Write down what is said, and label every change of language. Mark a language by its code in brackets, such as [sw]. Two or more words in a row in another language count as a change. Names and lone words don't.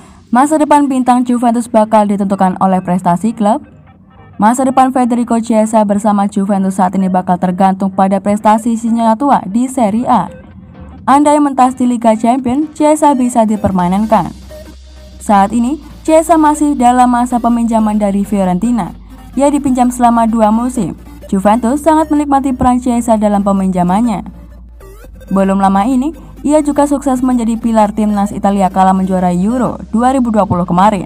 [id] Masa depan bintang Juventus bakal ditentukan oleh prestasi klub. Masa depan Federico Chiesa bersama Juventus saat ini bakal tergantung pada prestasi sinyonya tua di Serie A. Andai mentas di Liga Champions, Chiesa bisa dipermanenkan. Saat ini, Chiesa masih dalam masa peminjaman dari Fiorentina. Ia dipinjam selama 2 musim. Juventus sangat menikmati peran Chiesa dalam peminjamannya. Belum lama ini, ia juga sukses menjadi pilar timnas Italia kala menjuarai Euro 2020 kemarin.